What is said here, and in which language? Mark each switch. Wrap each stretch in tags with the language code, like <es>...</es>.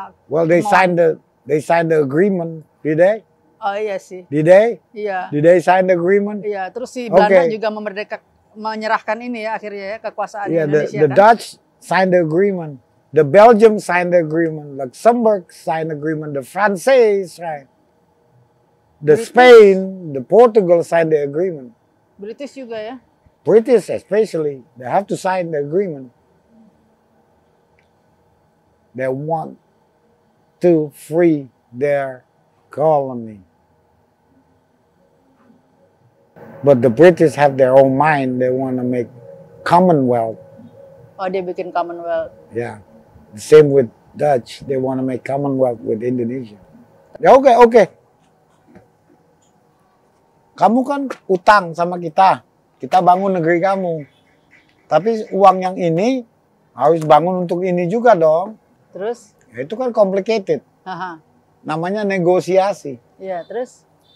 <en>Well, they signed the agreement, did they?</en> <id>Oh iya sih.</id> <en>Did they?</en> <id>Iya.</id> <en>Did they sign the agreement?</en> <id>Iya. Terus si Belanda juga menyerahkan ini ya akhirnya ya kekuasaan Indonesia.</id> <en>The Dutch signed the agreement. The Belgium signed the agreement. Luxembourg signed the agreement. The France, right? The Spain, the Portugal signed the agreement.</en> <id>British juga ya?</id> <en>British especially, they have to sign the agreement. They want to free their colony. But the British have their own mind. They want to make Commonwealth.</en> <id>Oh, dia bikin Commonwealth.</id> <en>Yeah. The same with Dutch, they want to make Commonwealth with Indonesia.</en> <id>Ya oke. Kamu kan utang sama kita bangun negeri kamu. Tapi uang yang ini harus bangun untuk ini juga dong. Terus? Ya, itu kan complicated. Aha. Namanya negosiasi. Iya, terus?</id>